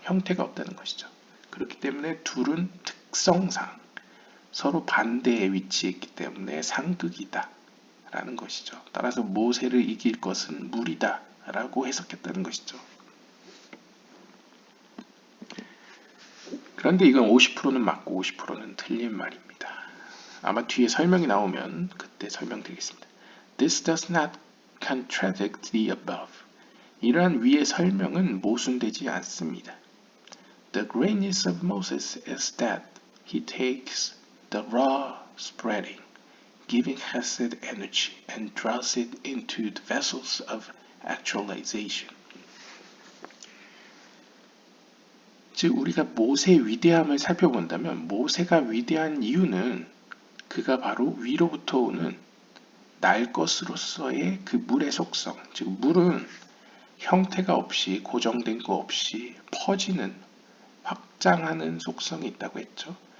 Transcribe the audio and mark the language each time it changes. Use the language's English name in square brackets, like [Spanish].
[Korean] 형태가 없다는 것이죠. 그렇기 때문에 둘은 특성상 서로 반대에 위치해 있기 때문에 상극이다 라는 것이죠. 따라서 모세를 이길 것은 물이다 라고 해석했다는 것이죠. 그런데 이건 50%는 맞고 50%는 틀린 말입니다. 아마 뒤에 설명이 나오면 그때 설명드리겠습니다. [English] This does not contradict the above. [Korean] 이러한 위의 설명은 모순되지 않습니다. [English] The greatness of Moses is that he takes the raw spreading, giving Hesed energy, and draws it into the vessels of actualization. [Korean] 즉 우리가 모세의 위대함을 살펴본다면 모세가 위대한 이유는 그가 바로 위로부터 오는 날 것으로서의 그 물의 속성, 즉 물은 형태가 없이 고정된 거 없이 퍼지는 확장하는 속성이 있다고 했죠.